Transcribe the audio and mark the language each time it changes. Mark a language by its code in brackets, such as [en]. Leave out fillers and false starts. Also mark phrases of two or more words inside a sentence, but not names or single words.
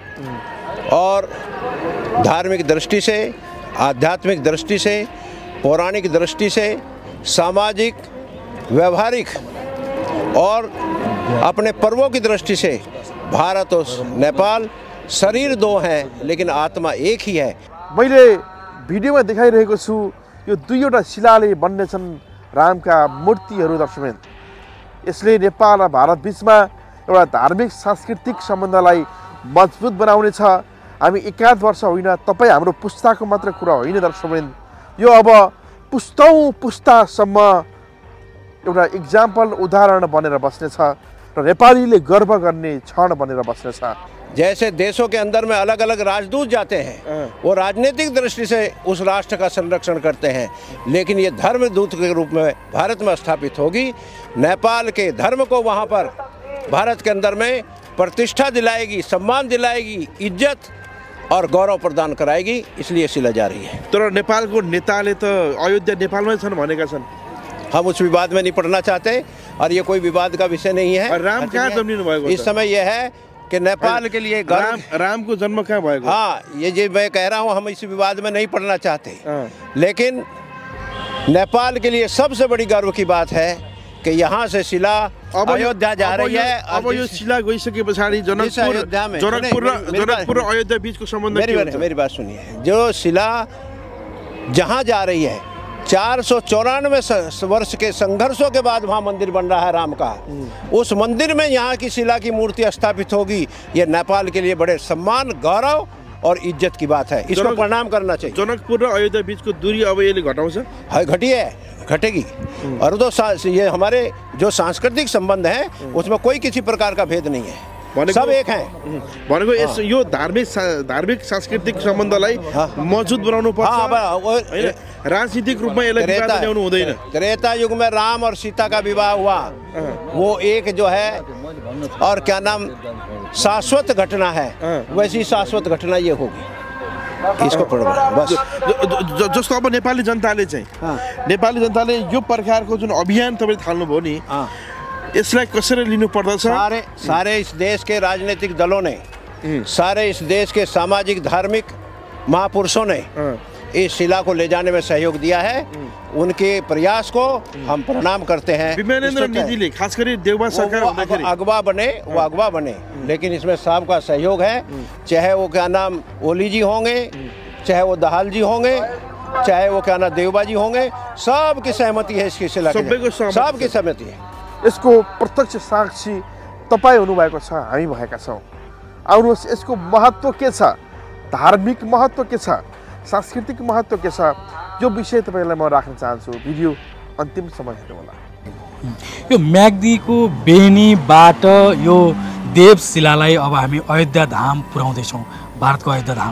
[hi] और धार्मिक दृष्टि से, आध्यात्मिक दृष्टि से, पौराणिक दृष्टि से, सामाजिक, व्यवहारिक और अपने पर्वों की दृष्टि से भारत और नेपाल शरीर दो हैं लेकिन आत्मा एक ही है। [ne] मैले भिडियोमा देखाइरहेको छु, यो दुईवटा शिलाले बन्नेछन् रामका मूर्तिहरू। दर्शकबिन, यसले नेपाल र भारत बीचमा एउटा धार्मिक सांस्कृतिक सम्बन्धलाई मजबुत बनाउनेछ। हामी एकाध वर्ष होइन, तपाईँ हाम्रो पुस्ताको मात्र कुरा होइन। दर्शकबिन, यो अब पुस्तौँ पुस्तासम्म एउटा इक्जाम्पल, उदाहरण बनेर बस्नेछ र नेपालीले गर्व गर्ने क्षण बनेर बस्नेछ। [hi] जैसे देशों के अंदर में अलग अलग राजदूत जाते हैं, वो राजनीतिक दृष्टि से उस राष्ट्र का संरक्षण करते हैं, लेकिन ये धर्म दूत के रूप में भारत में स्थापित होगी। नेपाल के धर्म को वहाँ पर भारत के अंदर में प्रतिष्ठा दिलाएगी, सम्मान दिलाएगी, इज्जत और गौरव प्रदान कराएगी। इसलिए शिला जा रही है। [ne] तर नेपालको नेताले त अयोध्या नेपालमै छन् भनेका छन्। [hi] हम उस विवाद में नहीं पड़ना चाहते और ये कोई विवाद का विषय नहीं है। [ne] राम कहाँ जन्मिनु भएको? [hi] इस समय यह है कि नेपाल के लिए [ne] राम को जन्म कहाँ भएको? [hi] हाँ, ये मैं कह रहा हूँ, हम इस विवाद में नहीं पड़ना चाहते, लेकिन नेपाल के लिए सबसे बड़ी गर्व की बात है कि यहाँ से शिला अयोध्या जा रही है। [ne] अब यो शिला गइसके पछाडि जनकपुर अयोध्या बीचको सम्बन्ध के हुन्छ? [hi] मेरी बात सुनिए, जो शिला जहाँ जा रही है, 494 वर्ष के संघर्षों के बाद वहाँ मंदिर बन रहा है राम का। उस मंदिर में यहाँ की शिला की मूर्ति स्थापित होगी। ये नेपाल के लिए बड़े सम्मान, गौरव और इज्जत की बात है। इसको प्रणाम करना चाहिए। [ne] जनकपुर र अयोध्या बीचको दूरी अब यसले घटाउँछ? [hi] है, घटी है, घटेगी। और तो ये हमारे जो सांस्कृतिक संबंध हैं, उसमें कोई किसी प्रकार का भेद नहीं है, सब एक हैं। [ne] भनेको यो धार्मिक सांस्कृतिक सम्बन्धलाई मजबुत बनाउनु पर्छ, राजनीतिक रूपमा यसलाई विवाद ल्याउनु हुँदैन। [hi] त्रेता युग में राम और सीता का विवाह हुआ, वो एक जो है और क्या नाम शाश्वत घटना है, वैसी शाश्वत घटना ये होगी। इसको बस [ne] जस्तो अब नेपाली जनताले यो प्रकारको जुन अभियान तपाईले थाल्नुभयो नि, इसलाई कसरी लिनु पर्दछ? [hi] सारे इस देश के राजनीतिक दलों ने, सारे इस देश के सामाजिक धार्मिक महापुरुषों ने इस शिला को ले जाने में सहयोग दिया है। उनके प्रयास को हम प्रणाम करते हैं। [ne] विमलेन्द्र निधिले खास करी देउबा सरकार [hi] अगवा बने, लेकिन इसमें सबका सहयोग है। चाहे वो क्या नाम ओली जी होंगे, चाहे वो दहाल जी होंगे, चाहे वो क्या नाम देउबा जी होंगे, सबकी सहमति है इसकी शिला की, सबकी सहमति है। [ne] यसको प्रत्यक्ष साक्षी तपाईँ हुनुभएको छ, हामी भएका छौँ। आउनुहोस्, यसको महत्त्व के छ, धार्मिक महत्त्व के छ, सांस्कृतिक महत्त्व के छ, यो विषय तपाईँलाई म राख्न चाहन्छु। भिडियो अन्तिमसम्म हेर्नु होला। यो म्याग्दीको बेनीबाट यो देव शिलालाई अब हामी अयोध्या धाम पुर्याउँदैछौँ, भारतको अयोध्या धाम।